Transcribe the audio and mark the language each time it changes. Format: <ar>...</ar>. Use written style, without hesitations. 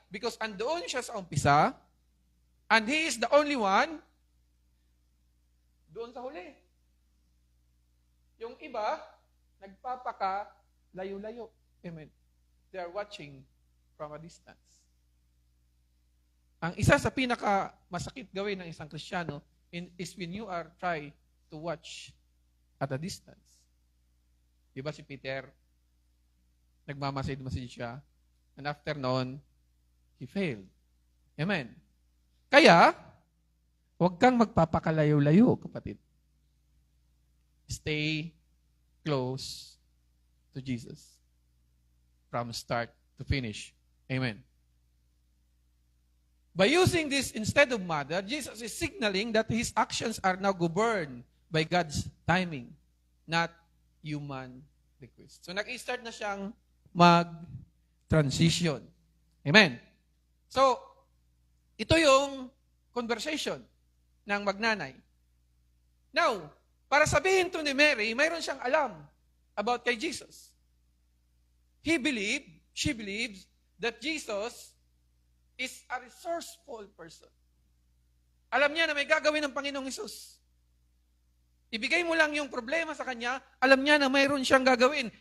<en>Because</en> <tl>andoon siya sa umpisa,</tl> <en>and he is the only one</en> <tl>doon sa huli. Yung iba, nagpapaka layo-layo. Amen.</tl> <en>They are watching from a distance.</en> <tl>Ang isa sa pinaka masakit gawin ng isang Kristiyano</tl> <en>is when you are try to watch at a distance.</en> <tl>Di ba si Peter, nagmamasid-masid siya,</tl> <en>and after</en> <tl>noon,</tl> <en>he failed.</en> <tl>Amen. Kaya, huwag kang magpapakalayo-layo, kapatid.</tl> <en>Stay close to Jesus from start to finish. Amen. By using this instead of mother, Jesus is signaling that his actions are now governed by God's timing, not human request.</en> <tl>So nag-start na siyang mag-transition. Amen. So, ito yung conversation ng magnanay. Now, para sabihin to ni Mary, mayroon siyang alam about kay Jesus.</tl> <en>She believes that Jesus is a resourceful person.</en> <tl>Alam niya na may gagawin ng Panginoong Hesus. Ibigay mo lang yung problema sa kanya, alam niya na mayroon siyang gagawin.</tl>